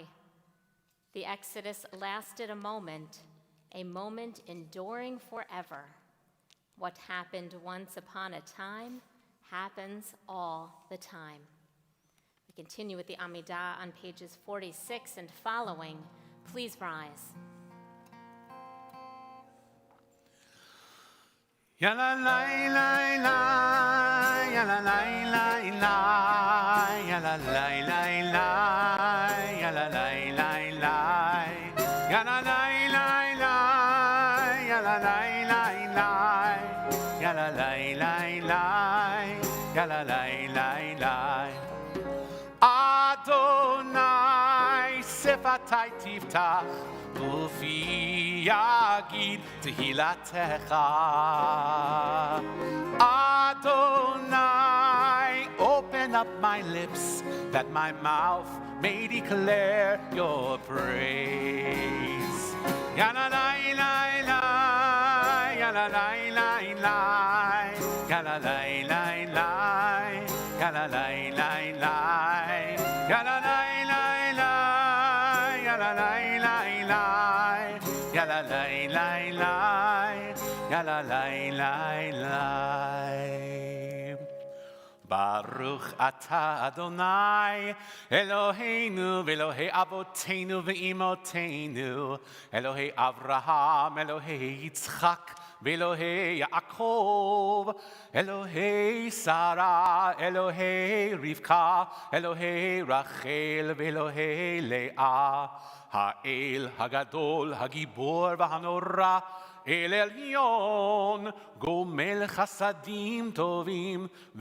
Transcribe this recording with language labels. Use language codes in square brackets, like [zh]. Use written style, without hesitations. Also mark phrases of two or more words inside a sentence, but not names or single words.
[en] The Exodus lasted a moment enduring forever. What happened once upon a time happens all the time. We continue with the Amidah on pages 46 and following. Please rise. Ya la la la la, ya la la la la, ya la la la la, ya la la la la, ya la la la la, ya la la la la, ya la la la la, ya la la la la. [he] אדני שפתי תפתח ופי יגיד תהלתך. [en] Adonai, open up my lips that my mouth may declare your praise. Ya la la la la, ya la la la la, ya la la la la, ya la la la la, ya la la la la, ya la la la la, ya la la la la, ya la la la la. [he] ברוך אתה אדני אלהינו ואלהי אבותינו ואמותינו אלהי אברהם אלהי יצחק ואלהי יעקב אלהי שרה אלהי רבקה אלהי רחל ואלהי לאה האל הגדול הגבור והנורא אל עליון גומל חסדים טובים,